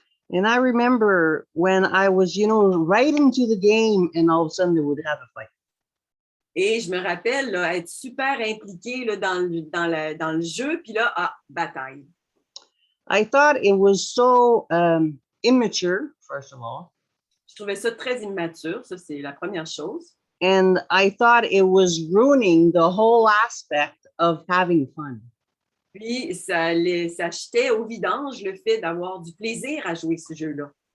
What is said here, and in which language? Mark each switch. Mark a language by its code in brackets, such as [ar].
[en] And I remember when I was, right into the game, and all of a sudden they would have a fight. [fr] Et je me rappelle là, être super impliquée là, dans le jeu, puis là, bataille. [en] I thought it was so immature, first of all. [fr] Je trouvais ça très immature, ça c'est la première chose. [en] And I thought it was ruining the whole aspect of having fun. [fr] Puis ça jetait au vidange le fait d'avoir du plaisir à jouer ce jeu-là.